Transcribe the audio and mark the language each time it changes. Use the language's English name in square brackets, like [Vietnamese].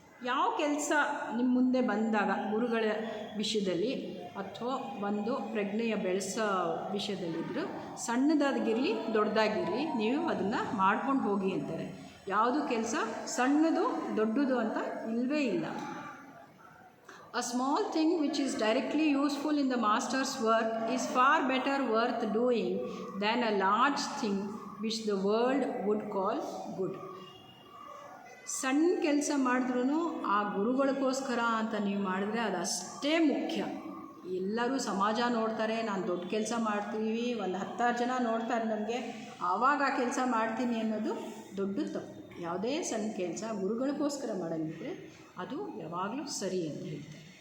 [Kannada] ಯಾವ ಕೆಲಸ ನಿಮ್ಮ ಮುಂದೆ ಬಂದಾಗ ಗುರುಗಳ ವಿಷಯದಲ್ಲಿ ಅಥವಾ ಒಂದು ಪ್ರಜ್ಞೆಯ ಬೆಳೆಸೋ ವಿಷಯದಲ್ಲಿದ್ದರೂ ಸಣ್ಣದಾಗಿರಲಿ ದೊಡ್ಡದಾಗಿರಲಿ ನೀವು ಅದನ್ನು ಮಾಡ್ಕೊಂಡು ಹೋಗಿ ಅಂತಾರೆ. ಯಾವುದು ಕೆಲಸ ಸಣ್ಣದು ದೊಡ್ಡದು ಅಂತ ಇಲ್ಲವೇ ಇಲ್ಲ. [English] A small thing which is directly useful in the master's work is far better worth doing than a large thing which the world would call good. [Kannada] ಸಣ್ಣ ಕೆಲಸ ಮಾಡಿದ್ರೂ ಆ ಗುರುಗಳಿಗೋಸ್ಕರ ಅಂತ ನೀವು ಮಾಡಿದ್ರೆ ಅದು ಅಷ್ಟೇ ಮುಖ್ಯ. ಎಲ್ಲರೂ ಸಮಾಜ ನೋಡ್ತಾರೆ, ನಾನು ದೊಡ್ಡ ಕೆಲಸ ಮಾಡ್ತೀವಿ, ಒಂದು 10 ಜನ ನೋಡ್ತಾರೆ ನನಗೆ, ಆವಾಗ ಆ ಕೆಲಸ ಮಾಡ್ತೀನಿ ಅನ್ನೋದು ದೊಡ್ಡ ತಪ್ಪು. ಯಾವುದೇ ಸಣ್ಣ ಕೆಲಸ ಗುರುಗಳಿಗೋಸ್ಕರ ಮಾಡೋಂಗಿದ್ರೆ ಅದು ಯಾವಾಗಲೂ ಸರಿ ಅಂತ ಹೇಳ್ತಾರೆ.